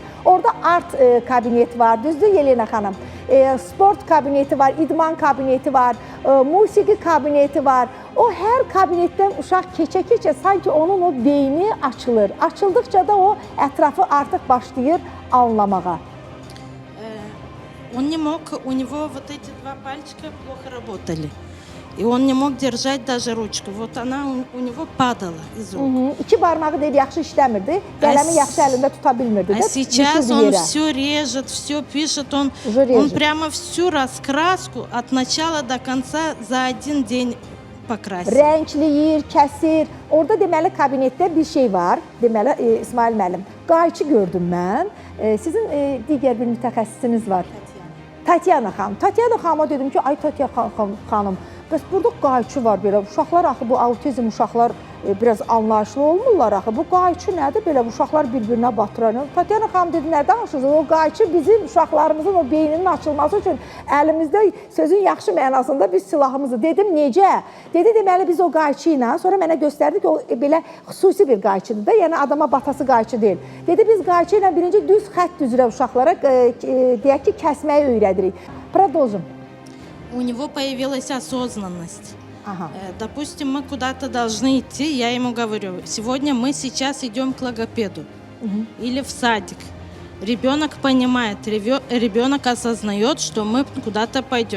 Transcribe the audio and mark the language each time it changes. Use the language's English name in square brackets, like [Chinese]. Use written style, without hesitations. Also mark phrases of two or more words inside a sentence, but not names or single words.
[Azerbaijani] Orada art kabinet var, düzdür Yelena xanım? Sport kabineti var, idman kabineti var, musiqi kabineti var. O hər kabinetdən uşaq keçə-keçə sanki onun o beyni açılır. Açıldıqca da o ətrafı artıq başlayır anlamağa. [Russian] Он не мог, у него вот эти два пальчика плохо работали. И он не мог держать даже ручку. Вот она у него падала из рук. [Azerbaijani] İki barmağı deyir, yaxşı işləmirdi. Qələmi yaxşı əlində tuta bilmirdi. [Russian] А сейчас он все режет, все пишет. Он прямо всю раскраску от начала до конца за один день покрасил. [Azerbaijani] Rəngləyir, kəsir. Orada deməli kabinetdə bir şey var. Deməli İsmail müəllim, qayçı gördüm mən. Sizin digər bir mütəxəssisiniz var. Tatyana xanım. Tatyana xanıma dedim ki, ay Tatyana xanım, bəs burada qayçı var belə. Uşaqlar axı bu autizm uşaqlar biraz anlayışlı olmurlar axı. Bu qayçı nədir belə? Uşaqlar bir-birinə batırar. Tatyana xanım dedi, nə danışırsınız? O qayçı bizim uşaqlarımızın o beyninin açılması üçün əlimizdə sözün yaxşı mənasında bir silahımızdır. Dedim, necə? Dedi, deməli biz o qayçı ilə, sonra mənə göstərdi ki, o belə xüsusi bir qayçıdır da, yəni adama batası qayçı deyil. Dedi, biz qayçı ilə birinci düz xətt üzrə uşaqlara deyək ki, kəsməyi öyrədirik. [Russian] Продолжим. У него появилась осознанность. Допустим, мы куда-то должны идти, я ему говорю, сегодня мы сейчас идем к логопеду или в садик. Ребенок понимает, ребенок осознает, что мы куда-то пойдем.